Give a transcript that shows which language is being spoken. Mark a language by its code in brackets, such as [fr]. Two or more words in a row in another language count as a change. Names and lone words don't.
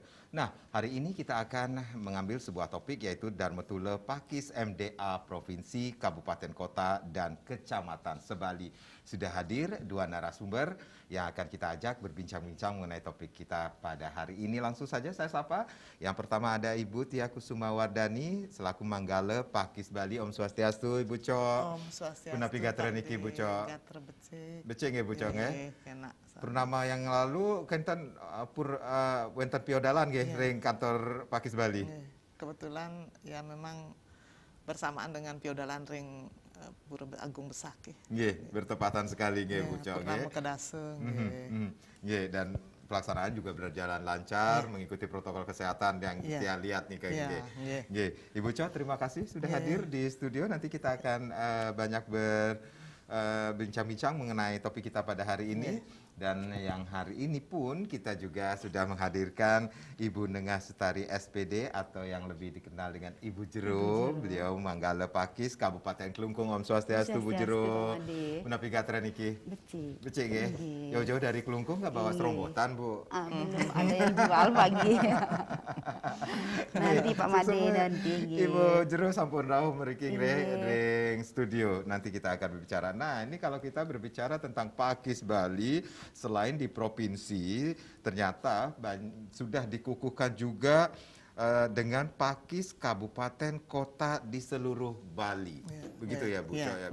[id] Nah, hari ini kita akan mengambil sebuah topik yaitu Darmatula Pakis MDA Provinsi, Kabupaten Kota, dan Kecamatan Sebali. Sudah hadir dua narasumber yang akan kita ajak berbincang-bincang mengenai topik kita pada hari ini. Langsung saja saya sapa. Yang pertama ada Ibu Tia Kusuma Wardani selaku Manggala Pakis Bali. [ban] Om Swastiastu Ibu Cok. Om Swastiastu. Punapi gater niki Ibu Cok. Gater becik. Becik nggih Bu Cok nggih. Kena. Purnama [id] yang lalu [ban] kenten wenten piodalan nggih ring kantor Pakis Bali. [id] Kebetulan ya memang bersamaan dengan piodalan ring Pura Agung Besak Nggih, bertepatan sekali nggih Bu Cok nggih. Purnama Kedase Nggih, dan pelaksanaan juga berjalan lancar mengikuti protokol kesehatan yang kita lihat nih kayak gini. Nggih. Ibu Cok, terima kasih sudah hadir di studio. Nanti kita akan banyak berbincang-bincang mengenai topik kita pada hari ini. Dan yang hari ini pun kita juga sudah menghadirkan Ibu Nengah Sutari SPD atau yang lebih dikenal dengan Ibu Jero. Beliau Manggala Pakis, Kabupaten Kelungkung. [ban] Om Swastiastu Bu Jero. Menapi gatren iki? Becik. Becik nggih. [id] Jauh-jauh dari Kelungkung nggak bawa serombotan Bu? Belum ada yang jual pagi. Nanti Pak Made nanti. [ban] Ibu Jero sampun rawuh mriki ring studio. [id] Nanti kita akan berbicara. Nah, ini kalau kita berbicara tentang Pakis Bali, selain di provinsi, ternyata sudah dikukuhkan juga dengan Pakis Kabupaten Kota di seluruh Bali. Begitu ya Bu Cok ya.